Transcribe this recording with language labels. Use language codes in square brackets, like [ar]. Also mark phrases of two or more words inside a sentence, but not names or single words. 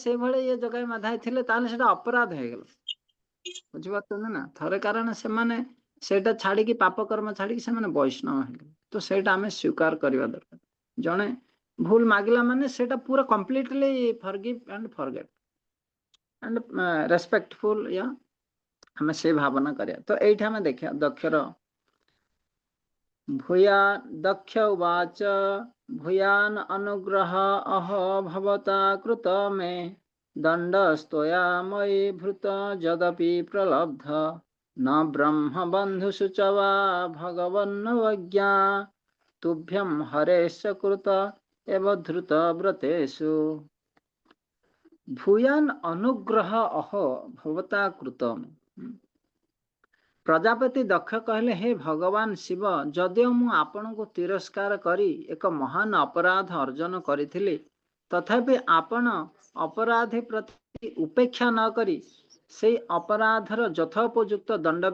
[or] ସେଇଭଳି ଇଏ ଜଗାଇ ମାଧାଇ ଥିଲେ ତାହେଲେ ସେଟା ଅପରାଧ ହେଇଗଲା ବୁଝିପାରୁଛନ୍ତି ନା ଥରେ କାରଣ ସେମାନେ ସେଇଟା ଛାଡିକି ପାପ କର୍ମ ଛାଡିକି ସେମାନେ ବୈଷ୍ଣବ ହେଲେ ତ ସେଇଟା ଆମେ ସ୍ୱୀକାର କରିବା ଦରକାର ଜଣେ ଭୁଲ ମାଗିଲା ମାନେ ସେଇଟା ପୁରା [en] completely forgive and forget and respectful [or] ୟା ଆମେ ସେଇ ଭାବନା କରିବା ତ ଏଇଠି ଆମେ ଦେଖିବା ଦକ୍ଷର [sa] ଭୂୟା ଦକ୍ଷ ଉବାଚ ଭୂୟାନ ଅନୁଗ୍ରହ ଅହ ଭବତା କୃତ ମେ ଦଣ୍ଡସ୍ତୋୟା ମୟି ଭୃତ ଯଦପି ପ୍ରଲବ୍ଧ न ब्रह्म बन्धुषु च वा भगवन्नवज्ञा तुभ्यं हरेश कृत एव धृत व्रतेषु भूयान अनुग्रह अह भवता कृतम [or] ପ୍ରଜାପତି ଦକ୍ଷ କହିଲେ ହେ ଭଗବାନ ଶିବ ଯଦିଓ ମୁଁ ଆପଣଙ୍କୁ ତିରସ୍କାର କରି ଏକ ମହାନ ଅପରାଧ ଅର୍ଜନ କରିଥିଲି ତଥାପି ଆପଣ ଅପରାଧୀ ପ୍ରତି ଉପେକ୍ଷା ନ କରି ସେଇ ଅପରାଧର ଯଥୋପଯୁକ୍ତ ଦଣ୍ଡ